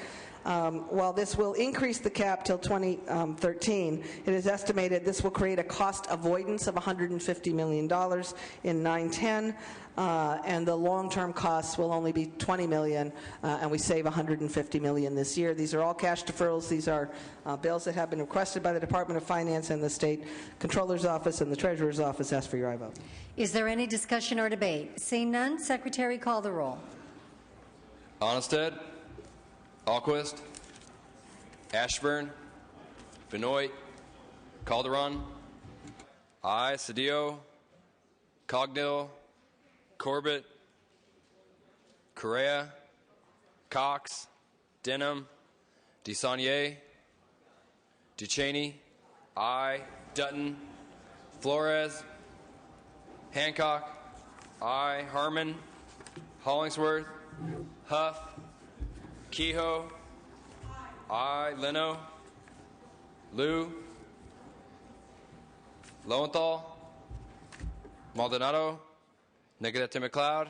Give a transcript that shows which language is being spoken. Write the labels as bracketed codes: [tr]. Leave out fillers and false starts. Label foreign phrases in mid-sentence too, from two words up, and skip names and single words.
[en] While this will increase the cap till 2013, it is estimated this will create a cost avoidance of $150 million in 910, and the long-term costs will only be $20 million, and we save $150 million this year. These are all cash deferrals. These are bills that have been requested by the Department of Finance and the State Controller's Office and the Treasurer's Office. Ask for your aye vote. Is there any discussion or debate? Seeing none, Secretary, call the roll. Onnested, Alquist, Ashburn, Benoit, Calderon, Cedillo, Cogdill, Corbett, Correa, Cox, Denham, DeSaulnier, Ducheney, Dutton, Flores, Hancock. Aye. Harmon. Hollingsworth. Huff. Kehoe. Aye. Leno. Liu. Lowenthal. Maldonado. Negrete McLeod.